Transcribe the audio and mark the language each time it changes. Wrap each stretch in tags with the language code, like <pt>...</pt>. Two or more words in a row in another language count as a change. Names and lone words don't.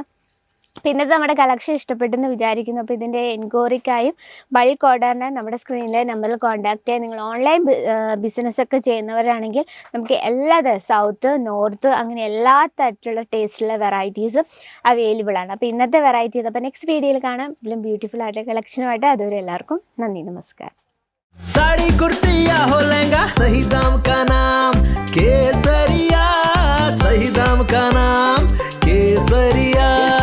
<ml>അപ്പോൾ ഇന്നത്തെ നമ്മുടെ കളക്ഷൻ ഇഷ്ടപ്പെട്ടെന്ന് വിചാരിക്കുന്നു. അപ്പോൾ ഇതിൻ്റെ എൻക്വയറിക്കായും</ml> <en>bulk order</en> <ml>നമ്മുടെ സ്ക്രീനിലെ നമ്പറിൽ കോൺടാക്ട് ചെയ്യാൻ. നിങ്ങൾ</ml> <en>online business</en> <ml>ചെയ്യുന്നവരാണെങ്കിൽ നമുക്ക് എല്ലാ</ml> <en>south north</en> <ml>അങ്ങനെ എല്ലാ തരത്തിലുള്ള ടേസ്റ്റുള്ള വെറൈറ്റീസും അവൈലബിൾ ആണ്. അപ്പോൾ ഇന്നത്തെ വെറൈറ്റി അപ്പോൾ</ml> <en>next video</en> <ml>കാണാം. ഇതിലും ബ്യൂട്ടിഫുൾ ആയിട്ട് കളക്ഷനുമായിട്ട്. അതുവരെ എല്ലാവർക്കും നന്ദി, നമസ്കാരം.</ml> <hi>साड़ी कुर्ती या हो लहंगा, सही दाम का नाम केसरिया, सही दाम का नाम केसरिया.</hi>